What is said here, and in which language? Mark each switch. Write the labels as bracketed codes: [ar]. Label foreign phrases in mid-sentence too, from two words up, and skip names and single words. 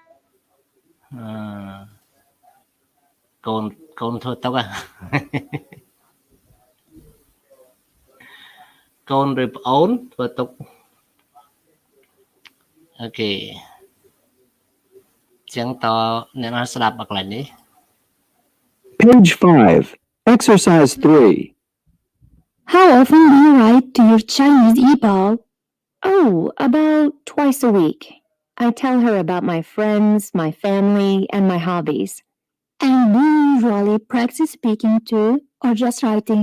[km] កូនធ្វើទុកកូនឬប្អូនធ្វើទុកអូខេចឹងតអ្នកណាស្ដាប់មកកន្លែងនេះ [en] Page 5, Exercise 3. How often do you write to your Chinese e-ball? Oh, about twice a week. I tell her about my friends, my family, and my hobbies. And do you usually practice speaking too, or just writing?